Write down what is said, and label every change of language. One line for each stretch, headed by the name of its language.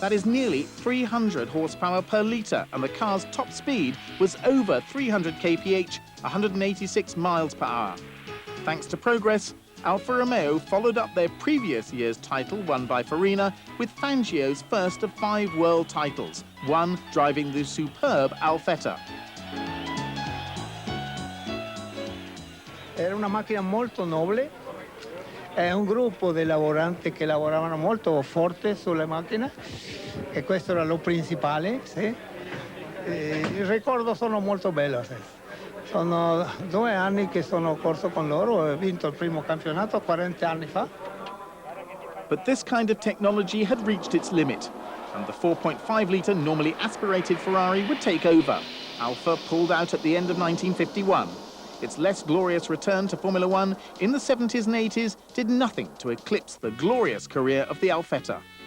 English: That is nearly 300 horsepower per litre, and the car's top speed was over 300 kph, 186 miles per hour. Thanks to progress, Alfa Romeo followed up their previous year's title won by Farina with Fangio's first of 5 world titles, one driving the superb Alfetta.
Italian: Era una macchina molto nobile, è un gruppo di lavoranti che lavoravano molto forte sulle macchine e questo era lo principale. Sì. Il ricordo sono molto bello. Sì. Sono 2 anni che sono corso con loro e ho vinto il primo campionato 40 anni fa.
English: But this kind of technology had reached its limit, and the 4.5-litre normally aspirated Ferrari would take over. Alfa pulled out at the end of 1951. Its less glorious return to Formula One in the 70s and 80s did nothing to eclipse the glorious career of the Alfetta.